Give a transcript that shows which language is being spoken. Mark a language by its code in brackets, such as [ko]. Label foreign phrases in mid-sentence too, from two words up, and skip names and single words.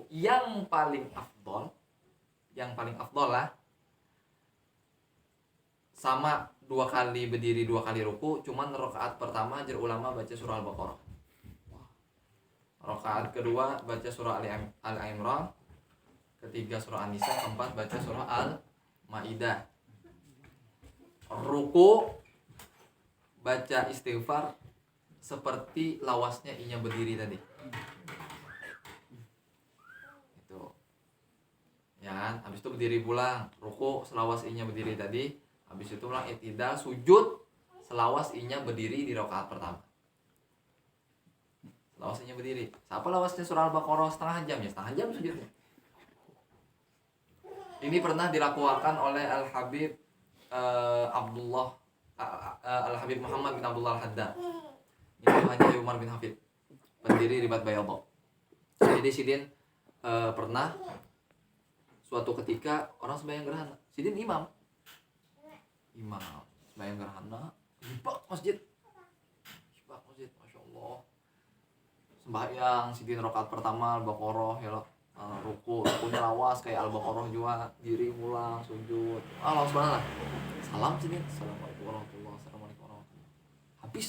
[bjn] Yang paling afdol lah, sama 2 kali berdiri, 2 kali ruku, cuman rakaat pertama jar ulama baca surah Al-Baqarah. [id] Rakaat kedua baca surah Al-Imran, ketiga surah An-Nisa, keempat baca surah Al-Maidah. [bjn] Ruku baca istighfar seperti lawasnya inya berdiri tadi. [id] Itu. Ya kan? [bjn] Habis itu berdiri pulang, ruku selawas inya berdiri tadi, habis itu pulang i'tidal, sujud selawas inya berdiri di rakaat pertama. Selawas inya berdiri. Siapa lawasnya surah Al-Baqarah setengah jam ya? Setengah jam sujudnya. [id] Ini pernah dilakukan oleh Al-Habib Al-Habib Muhammad bin Abdullah Al-Haddad. Ini hanya Umar bin Hafid, pendiri Ribat Bayadha. Jadi Sidin pernah suatu ketika orang sembahyang gerhana. [bjn] Sidin imam sembahyang gerhana, hibak masjid, [ar] ما شاء الله. [bjn] Sembahyang Sidin rakaat pertama Al-Baqarah ya, rukunya lawas kayak Al-Baqarah juga, diri pulang sujud, [ar] الله سبحان الله, [bjn] salam sini, [ar] السلام عليكم ورحمة الله وبركاته, [bjn] habis.